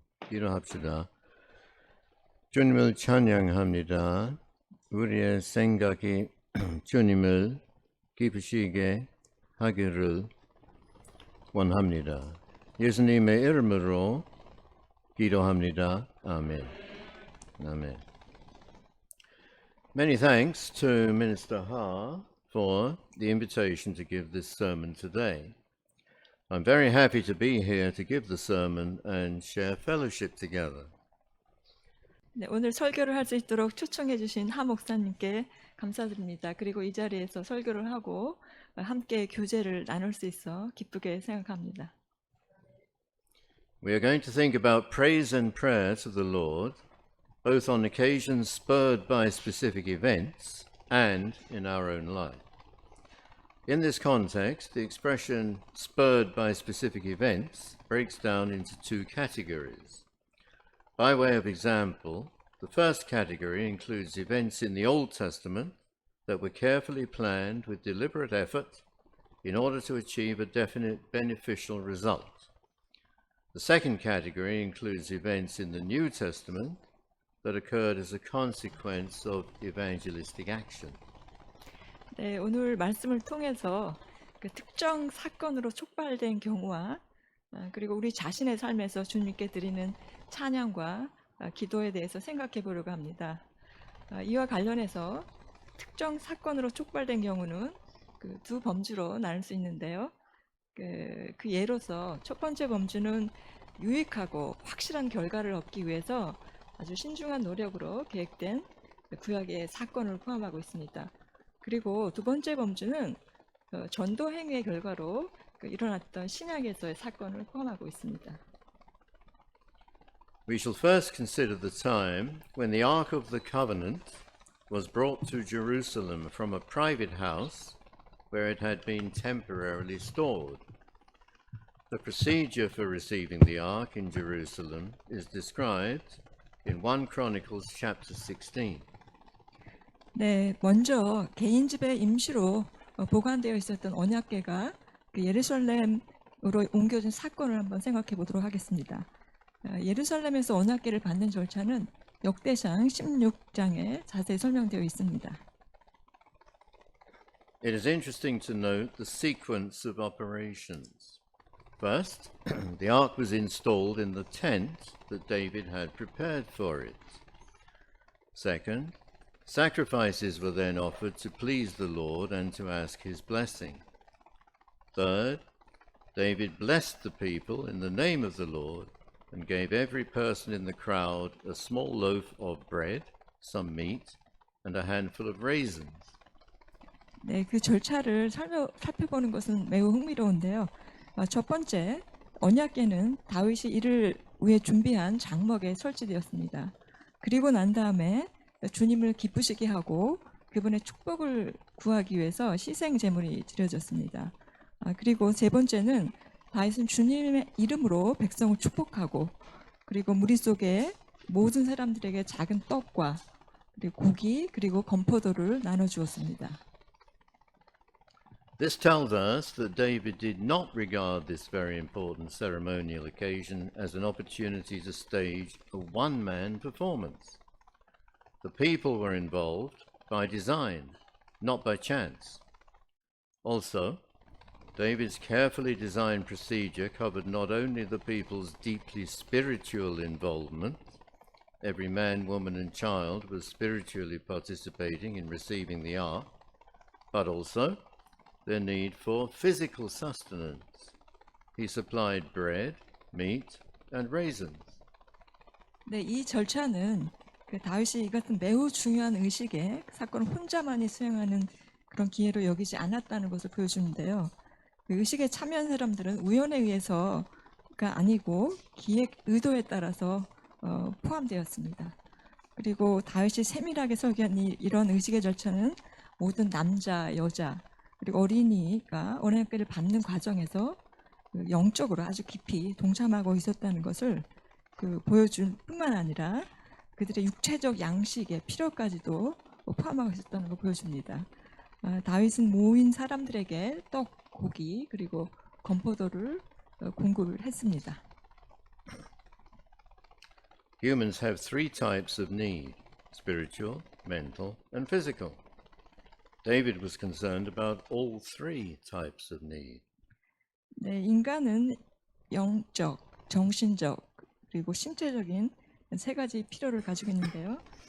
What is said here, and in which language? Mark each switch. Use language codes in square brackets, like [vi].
[ko] 일어납시다. 주님을 찬양합니다. 우리의 생각이 주님을 기쁘시게 하기를 원합니다. 예수님의 이름으로 기도합니다. 아멘. 아멘. [en] Many thanks to Minister Ha for the invitation to give this sermon today. I'm very happy to be here to give the sermon and share fellowship together. [ko] 네, 오늘 설교를 할 수 있도록 초청해 주신 하 목사님께 감사드립니다. 그리고 이 자리에서 설교를 하고 함께 교제를 나눌 수 있어 기쁘게 생각합니다. [en] We are going to think about praise and prayer to the Lord, both on occasions spurred by specific events and in our own life. In this context, the expression spurred by specific events breaks down into two categories. By way of example, the first category includes events in the Old Testament that were carefully planned with deliberate effort in order to achieve a definite beneficial result. The second category includes events in the New Testament that occurred as a consequence of evangelistic action. [ko] 네, 오늘 말씀을 통해서 그 특정 사건으로 촉발된 경우와 그리고 우리 자신의 삶에서 주님께 드리는 찬양과 기도에 대해서 생각해 보려고 합니다. 이와 관련해서 특정 사건으로 촉발된 경우는 그 두 범주로 나눌 수 있는데요. 그 예로서 첫 번째 범주는 유익하고 확실한 결과를 얻기 위해서 아주 신중한 노력으로 계획된 구약의 사건을 포함하고 있습니다. 그리고 두 번째 범주는 전도 행위의 결과로 일어났던 신약에서의 사건을 포함하고 있습니다. [en] We shall first consider the time when the Ark of the Covenant was brought to Jerusalem from a private house where it had been temporarily stored. The procedure for receiving the Ark in Jerusalem is described in 1 Chronicles chapter 16. [ko] 네, 먼저 개인 집에 임시로 보관되어 있었던 언약궤가 예루살렘으로 옮겨진 사건을 한번 생각해 보도록 하겠습니다. 예루살렘에서 언약궤를 받는 절차는 역대상 16장에 자세히 설명되어 있습니다. [en] It is interesting to note the sequence of operations. First, the ark was installed in the tent that David had prepared for it. Second, sacrifices were then offered to please the Lord and to ask his blessing. Third, David blessed the people in the name of the Lord and gave every person in the crowd a small loaf of bread, some meat, and a handful of raisins. [ko] 네, 그 절차를 살펴보는 것은 매우 흥미로운데요. 첫 번째, 언약궤는 다윗이 이를 위해 준비한 장막에 설치되었습니다. 그리고 난 다음에 주님을 기쁘시게 하고 그분의 축복을 구하기 위해서 희생 제물이 드려졌습니다. 그리고 세 번째는 다윗은 주님의 이름으로 백성을 축복하고 그리고 무리 속에 모든 사람들에게 작은 떡과 그리고 고기 그리고 건포도를 나눠 주었습니다. [en] This tells us that David did not regard this very important ceremonial occasion as an opportunity to stage a one-man performance. The people were involved by design, not by chance. Also, David's carefully designed procedure covered not only the people's deeply spiritual involvement, every man, woman, and child was spiritually participating in receiving the ark, but also their need for physical sustenance. He supplied bread, meat, and raisins. [ko] 네, 이 절차는 다윗이 이것은 매우 중요한 의식에 사건을 혼자만이 수행하는 그런 기회로 여기지 않았다는 것을 보여주는데요. 그 의식에 참여한 사람들은 우연에 의해서가 아니고 기획 의도에 따라서 포함되었습니다. 그리고 다윗이 세밀하게 설계한 이런 의식의 절차는 모든 남자, 여자, 그리고 어린이가 언약궤를 받는 과정에서 영적으로 아주 깊이 동참하고 있었다는 것을 보여줄 뿐만 아니라 그들의 육체적 양식의 필요까지도 포함하고 있었다는 걸 보여줍니다. 다윗은 모인 사람들에게 떡, 고기 그리고 건포도를 공급을 했습니다. [en] Humans have three types of need: spiritual, mental, and physical. David was concerned about all three types of need. [ko] 네, 인간은 영적, 정신적 그리고 신체적인 세 가지 필요를 가지고 있는데요.